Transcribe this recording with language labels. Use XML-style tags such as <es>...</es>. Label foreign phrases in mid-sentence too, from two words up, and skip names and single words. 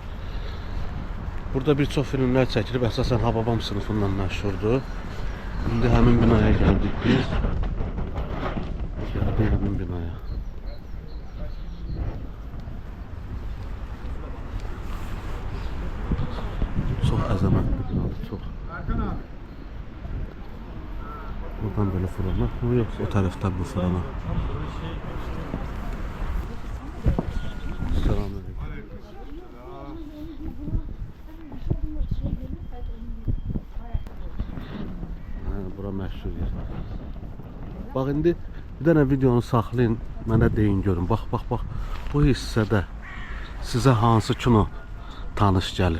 <az>Burada bir çox filmlər çəkilib, əsasən Hababam sınıfından məşhurdur. İndi həmin binaya gəldik biz. Gəldik həmin binaya. Çox əzəmətli binadır, çox.</az> <tr>Buradan böyle fırına, yoksa o taraftan bu fırına. Selamünaleyküm.</tr> <az>Bura məşhur yer. Bax indi bir dənə videonu saxlayın, mənə deyin görün. Bax. Bu hissədə sizə hansı kino tanış gəlir?</az>